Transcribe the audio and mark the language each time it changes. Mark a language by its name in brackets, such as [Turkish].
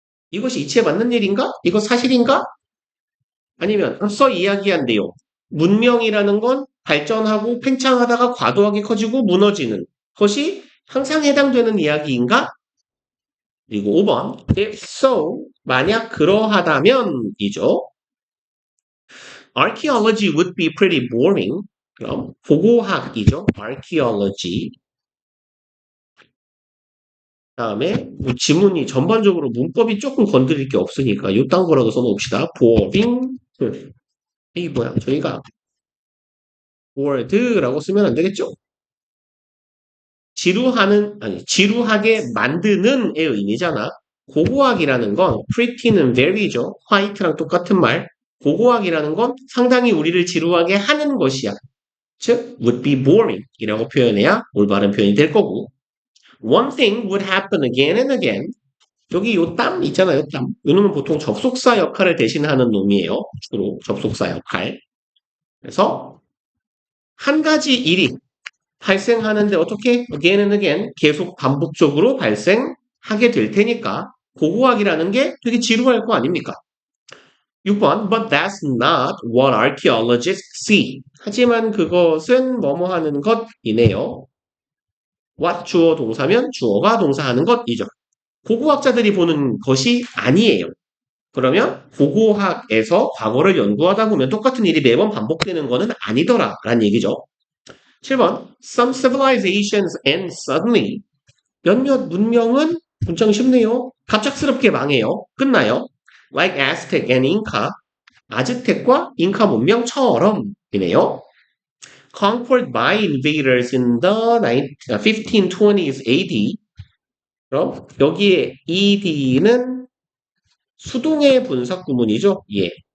[Korean] 이것이 이치에 맞는 일인가? 이거 사실인가? 아니면 앞서 이야기한 내용. 문명이라는 건 발전하고 팽창하다가 과도하게 커지고 무너지는 것이 항상 해당되는 이야기인가? 그리고 5번 [English] if so, [Korean] 만약 그러하다면이죠. [English] Archaeology would be pretty boring. [Korean] 그럼 고고학이죠. Archaeology. 다음에 뭐 지문이 전반적으로 문법이 조금 건드릴 게 없으니까 요딴 거라도 써놓읍시다. boring. 이게 뭐야? 저희가 word라고 쓰면 안 되겠죠? 지루하게 만드는의 의미잖아. 고고학이라는 건 pretty는 very죠. white랑 똑같은 말. 고고학이라는 건 상당히 우리를 지루하게 하는 것이야. 즉, [English] would be boring [Korean] 이라고 표현해야 올바른 표현이 될 거고. [English] One thing would happen again and again. [Korean] 여기 요 땀 있잖아요, 땀. 요 놈은 보통 접속사 역할을 대신하는 놈이에요. 주로 접속사 역할. 그래서 한 가지 일이 발생하는데 어떻게 [English] again and again [Korean] 계속 반복적으로 발생하게 될 테니까 고고학이라는 게 되게 지루할 거 아닙니까? [English] 6번 But that's not what archaeologists see. [Korean] 하지만 그것은 뭐뭐 하는 것이네요. what 주어 동사면 주어가 동사하는 것이죠. 고고학자들이 보는 것이 아니에요. 그러면 고고학에서 과거를 연구하다 보면 똑같은 일이 매번 반복되는 것은 아니더라 라는 얘기죠. [English] 7번 Some civilizations end suddenly. [Korean] 몇몇 문명은 문장 쉽네요. 갑작스럽게 망해요. 끝나요. [English] Like Aztec and Inca. [Korean] 아즈텍과 잉카 문명처럼이네요. [English] Conquered by invaders in the 1520s AD. [Korean] 그럼 여기에 ED는 수동의 분사 구문이죠. 예.